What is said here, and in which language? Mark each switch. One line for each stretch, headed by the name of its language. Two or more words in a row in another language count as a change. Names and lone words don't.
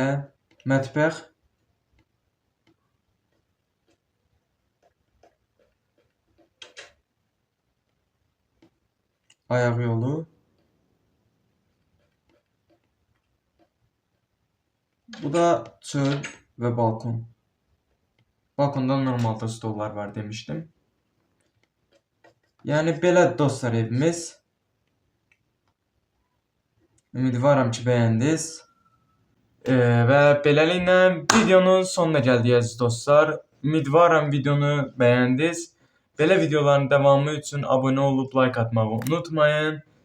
Azerbaijani: Mətbəx. Ayaq yolu. Bu da çöl ve balkon.
Turkish: Balkonda normalde stollar var demiştim.
Azerbaijani: Yani belə dostlar evimiz. Ümidvaram ki beğendiniz. Və beləliklə videonun sonuna gəldik əziz dostlar. Ümidvaram videonu bəyəndiniz. Belə videoların davamı üçün abunə olub like atmağı unutmayın.